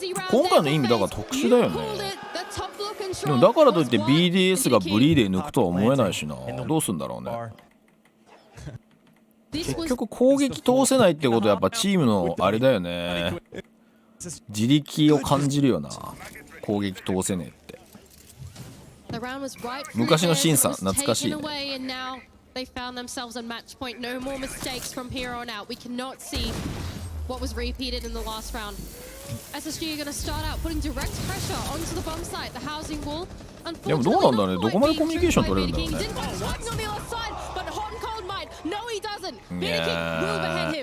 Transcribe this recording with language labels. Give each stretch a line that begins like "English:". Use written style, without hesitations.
Japanese: 今回の意味だから特殊だよね。でもだからといって BDS がブリーで抜くとは思えないしな。どうすんだろうね。結局攻撃通せないってことはやっぱチームのあれだよね。自力を感じるよな。攻撃通せねえって。昔のシンさん懐かしいね。
English: They found themselves on match point. No more mistakes from here on out. We cannot see what was repeated in the last round. SSG are going to start out putting direct pressure onto the bomb site, the housing wall.
Japanese: でもどうなんだね。どこまでコミュニケーション取れるんだろうね。